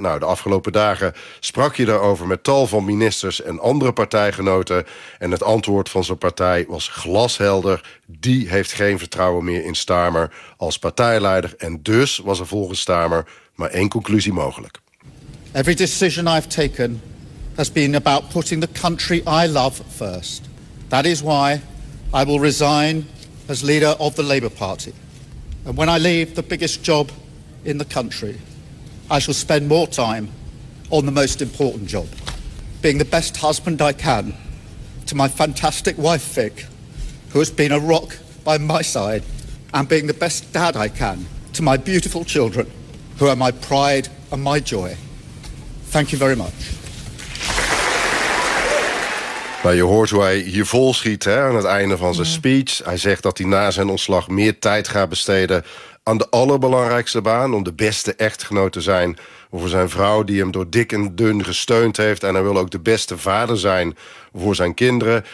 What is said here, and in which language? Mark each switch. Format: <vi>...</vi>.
<nl>Nou, de afgelopen dagen sprak je daarover met tal van ministers en andere partijgenoten. En het antwoord van zijn partij was glashelder. Die heeft geen vertrouwen meer in Starmer als partijleider. En dus was er volgens Starmer maar één conclusie mogelijk.</nl> <en>Every decision I've taken has been about putting the country I love first. That is why I will resign as leader of the Labour Party. And when I leave the biggest job in the country, I shall spend more time on the most important job, being the best husband I can to my fantastic wife, Vic, who has been a rock by my side, and being the best dad I can to my beautiful children, who are my pride and my joy. Thank you very much.</en> <nl>Nou, je hoort hoe hij hier vol schiet, hè, aan het einde van zijn speech. Hij zegt dat hij na zijn ontslag meer tijd gaat besteden aan de allerbelangrijkste baan, om de beste echtgenoot te zijn voor zijn vrouw, die hem door dik en dun gesteund heeft. En hij wil ook de beste vader zijn voor zijn kinderen.</nl>